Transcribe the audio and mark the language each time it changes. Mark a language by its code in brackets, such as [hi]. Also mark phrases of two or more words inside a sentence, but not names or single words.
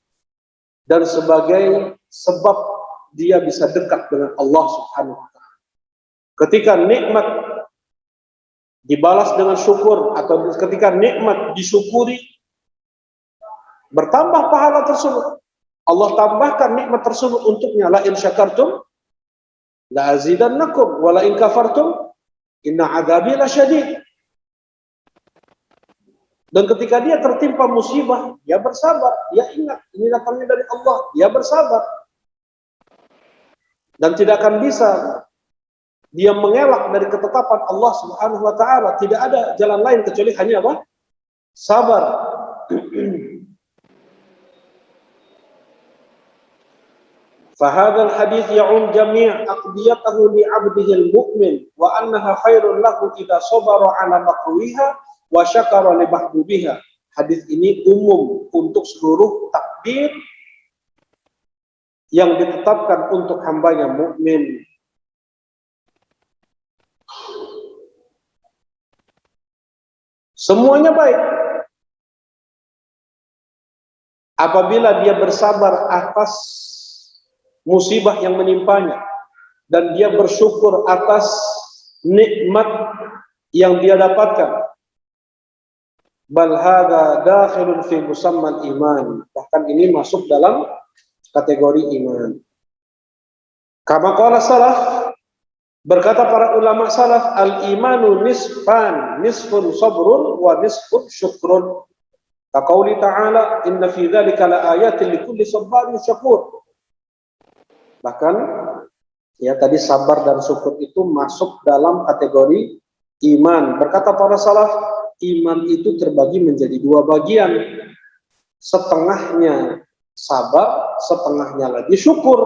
[id] Dan sebagai sebab dia bisa dekat dengan Allah [ar] سبحانه وتعالى. [id] Ketika nikmat dibalas dengan syukur atau ketika nikmat disyukuri, bertambah pahala tersebut. Allah tambahkan nikmat tersebut untuknya. [ar] لئن شكرتم لأزيدنكم ولئن كفرتم إن عذابي لشديد. [id] Dan ketika dia tertimpa musibah, dia bersabar, dia ingat ini datangnya dari Allah, dia bersabar. Dan tidak akan bisa dia mengelak dari ketetapan Allah [ar] سبحانه وتعالى. [id] Tidak ada jalan lain kecuali hanya apa? Sabar. [ar] فهذا الحديث يعم جميع أقضيته لعبده المؤمن وأنها خير له إذا صبر على مكروهها وشكر لمحبوبها. [id] Hadis ini umum untuk seluruh takdir yang ditetapkan untuk hambanya mukmin. Semuanya baik. Apabila dia bersabar atas musibah yang menimpanya dan dia bersyukur atas nikmat yang dia dapatkan. [ar] بل هذا داخل في مسمى الإيمان. [id] Bahkan ini masuk dalam kategori iman. [ar] كما قال السلف, [id] berkata para ulama salaf, [ar] الإيمان نصفان نصف صبر ونصف شكر. كقوله تعالى إن في ذلك لآيات لكل صبار شكور. [id] Bahkan ya tadi sabar dan syukur itu masuk dalam kategori iman. Berkata para salaf, iman itu terbagi menjadi dua bagian. Setengahnya sabar, setengahnya lagi syukur.